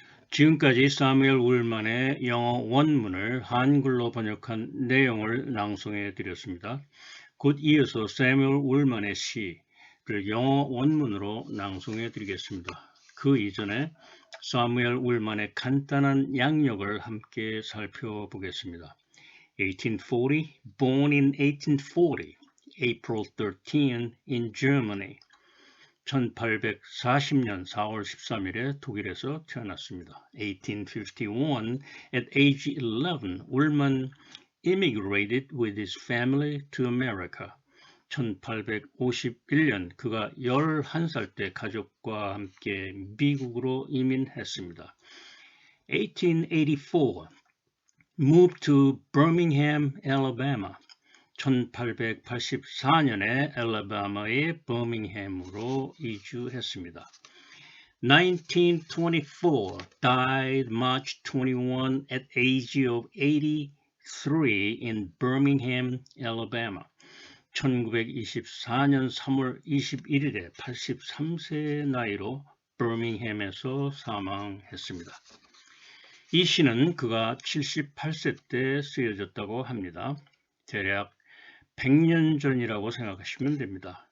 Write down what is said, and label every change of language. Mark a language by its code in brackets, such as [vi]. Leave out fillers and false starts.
[ko] 지금까지 사무엘 울만의 영어 원문을 한글로 번역한 내용을 낭송해 드렸습니다. 곧 이어서 사무엘 울만의 시를 영어 원문으로 낭송해 드리겠습니다. 그 이전에 사무엘 울만의 간단한 양력을 함께 살펴보겠습니다. [en] 1840, born in 1840, April 13 in Germany. [ko] 1840년 4월 13일에 독일에서 태어났습니다. [en] 1851, at age 11, 울만 immigrated with his family to America. [ko] 1851년 그가 11살 때 가족과 함께 미국으로 이민했습니다. [en] 1884, moved to Birmingham, Alabama. [ko] 1884년에 알라바마의 버밍햄으로 이주했습니다. [en] 1924, died March 21 at age of 83 in Birmingham, Alabama. [ko] 1924년 3월 21일에 83세 나이로 버밍햄에서 사망했습니다. 이 시는 그가 78세 때 쓰여졌다고 합니다. 대략 100년 전이라고 생각하시면 됩니다.